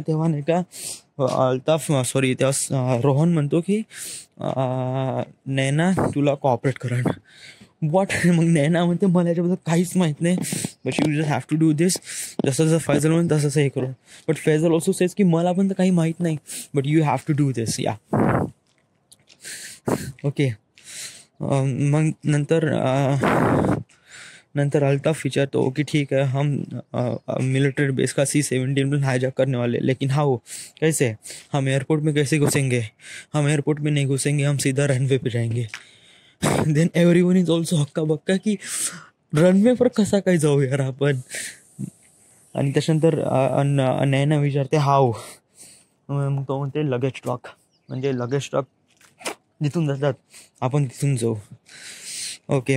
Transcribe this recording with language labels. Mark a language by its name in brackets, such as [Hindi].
[Marathi] तेव्हा नाही का तेव्हा रोहन म्हणतो की नैना तुला कॉपरेट करा. वॉट. मग नैना म्हणते मला याच्याबद्दल काहीच माहीत नाही [English] But you just have to do this. [Marathi] जसं फैजल म्हणून तसंच हे करून. [English] but Faizal also says [Marathi] की मला पण तर काही माहीत नाही [English] But you have to do this. Yeah okay. [Marathi] मग नंतर अल्ताफ विचारतो कि [Hindi] ठीक है हम मिलिट्री बेस का C-17 प्लेन हाईजैक करने वाले, लेकिन हाउ, कैसे, हम एयरपोर्ट में कैसे घुसेंगे. हम एयरपोर्ट में नहीं घुसेंगे, हम सीधा रनवे पे जाएंगे. [English] then everyone is also [Marathi] hakka बक्का की रनवेवर कसा काय जाऊ यार आपण. आणि त्याच्यानंतर नैना विचारते हाव. मग तो म्हणते लगेज ट्रक, म्हणजे लगेज ट्रक जिथून जातात आपण तिथून जाऊ. ओके.